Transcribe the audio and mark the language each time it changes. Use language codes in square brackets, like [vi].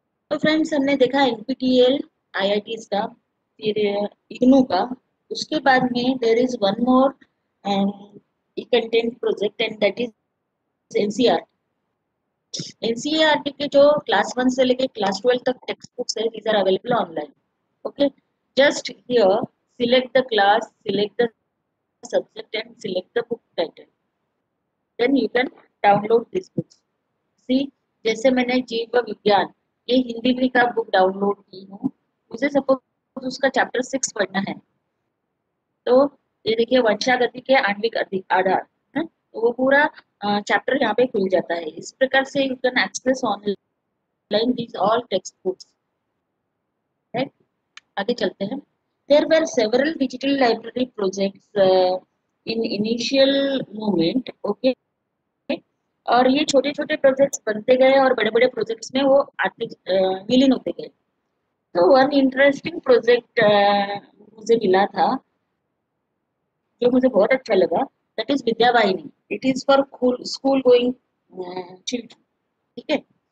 [hi] तो फ्रेंड्स हमने देखा एनपीटीईएल, आईआईटीज का, फिर इग्नू का। उसके बाद में [en] there is one more e content project and that is [hi] NCERT. NCERT के जो क्लास 1 से लेके क्लास 12 तक टेक्स्ट बुक्स है, [en] these are available online, [hi] okay. [en] Just here select the class, select the subject and select the book title, then you can download these books. [hi] See, जैसे मैंने जीव विज्ञान ये हिंदी में का बुक डाउनलोड की हूँ, मुझे सपोज उसका चैप्टर 6 पढ़ना है, तो ये देखिए वंशागति के आणविक आधार है, तो वो पूरा चैप्टर यहाँ पे खुल जाता है। इस प्रकार से [en] you can access online these all text books, [hi] right. आगे चलते हैं। [en] There were several digital library projects in initial moment, okay। [hi] और ये छोटे छोटे प्रोजेक्ट्स बनते गए और बड़े बड़े प्रोजेक्ट्स में वो आते विलीन होते गए। तो वन इंटरेस्टिंग प्रोजेक्ट मुझे मिला था जो मुझे बहुत अच्छा लगा, that is Vidyavahini. [en] it is for school going children, [hi] ठीक है।